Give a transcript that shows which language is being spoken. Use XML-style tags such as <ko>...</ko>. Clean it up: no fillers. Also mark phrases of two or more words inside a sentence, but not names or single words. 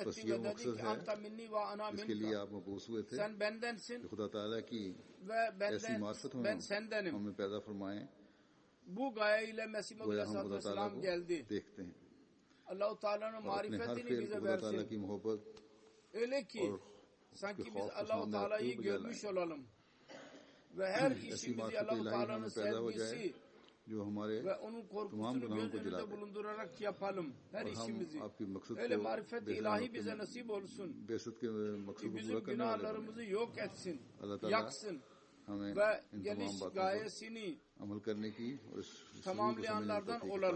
<ur>بس یہ مقصد ہے اس کے لیے آپ مبعوث ہوئے تھے کہ خدا تعالیٰ کی ایسی معرفت ہمیں پیدا فرمائیں گویا ہم خدا تعالیٰ کو دیکھتے ہیں اور اپنے ہر فعل کو خدا تعالیٰ کی محبت اور</ur> <tr>sanki biz Allah-u Teala'yı görmüş olalım ve her işimizi Allah-u Teala'nın sevgisi ve onun korkusunu göz önünde bulundurarak yapalım. Her işimizi. Öyle marifet-i ilahi bize nasip olsun. Ki bizim günahlarımızı yok etsin, yaksın ve geliş gayesini tamamlayanlardan olalım.</tr>